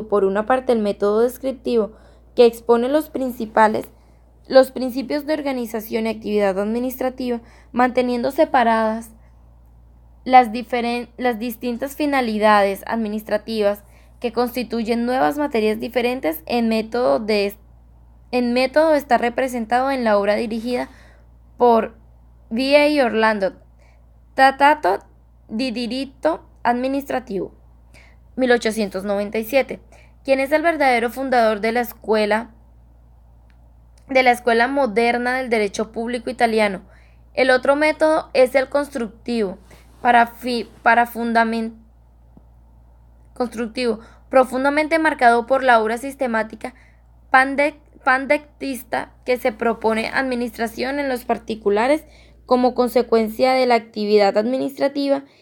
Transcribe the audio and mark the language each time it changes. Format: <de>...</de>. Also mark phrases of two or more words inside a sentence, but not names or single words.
<es>Por una parte, el método descriptivo, que expone los principios de organización y actividad administrativa, manteniendo separadas las distintas finalidades administrativas que constituyen nuevas materias diferentes. En método está representado en la obra dirigida por V.A. Orlando, Trattato di diritto administrativo, 1897, quien es el verdadero fundador de la escuela moderna del derecho público italiano. El otro método es el constructivo, profundamente marcado por la obra sistemática pandectista, que se propone administración en los particulares como consecuencia de la actividad administrativa.</es>